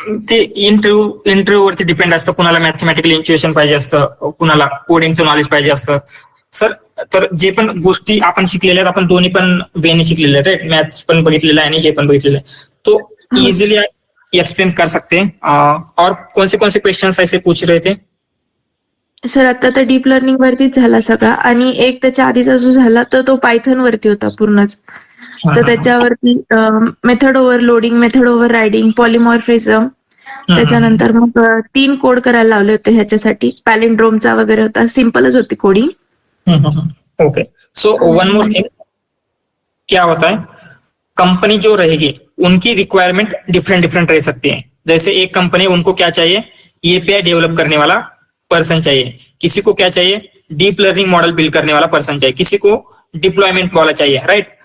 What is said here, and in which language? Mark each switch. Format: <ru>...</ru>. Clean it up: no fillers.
<mr>ते इंटरव्ह्यू वरती डिपेंड असतं, कुणाला मॅथमॅटिकल इंट्युएशन पाहिजे असतं, कुणाला कोडिंगचं नॉलेज पाहिजे असतं. सर, तर जे पण गोष्टी आपण शिकलेल्या आहेत, आपण दोन्ही पण वेने शिकलेले आहेत, राईट. मॅथ्स पण बघितलेलं आहे आणि हे पण बघितलेलं आहे,</mr> <hi>तो इजिली एक्सप्लेन कर सकते हैं. और कौन से क्वेश्चंस ऐसे पूछ रहे थे?</hi> <mr>सर आता तर डीप लर्निंग वरतीच झाला सगळा, आणि एक त्याच्या आधीचा जो झाला तर तो पायथन वरती होता पूर्णच. तर त्याच्यावरती method overloading, method over riding, polymorphism, त्याच्यानंतर मग 3 कोड करायला लावले होते ह्याच्यासाठी. पॅलिंड्रोमचा वगैरे होता, सिंपलच होती coding.</mr> <en>Okay.</en> <hi>So one more thing, क्या होता है, कंपनी जो रहेगी उनकी रिक्वायरमेंट डिफरेंट रह सकती है. जैसे एक कंपनी, उनको क्या चाहिए, एपीआई डेवलप करने वाला पर्सन चाहिए, किसी को क्या चाहिए, डीप लर्निंग मॉडल बिल्ड करने वाला पर्सन चाहिए, किसी को डिप्लॉयमेंट वाला चाहिए, राइट.</hi>